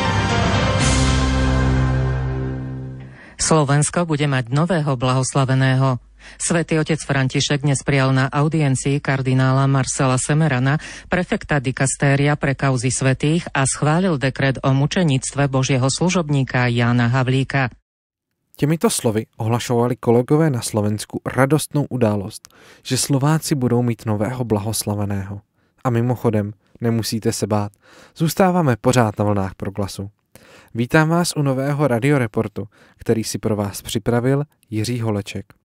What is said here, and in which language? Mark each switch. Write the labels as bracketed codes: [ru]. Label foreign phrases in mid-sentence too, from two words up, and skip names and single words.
[sk] Slovensko bude mať nového blahoslaveného. Svätý Otec František dnes prijal na audiencii kardinála Marcela Semerana, prefekta dikastéria pre kauzy svätých, a schválil dekret o mučeníctve Božieho služobníka Jana Havlíka. [cs] Těmito slovy ohlašovali kolegové na Slovensku radostnou událost, že Slováci budou mít nového blahoslaveného. A mimochodem, nemusíte se bát, zůstáváme pořád na vlnách Proglasu. Vítám vás u nového radioreportu, který si pro vás připravil Jiří Holeček.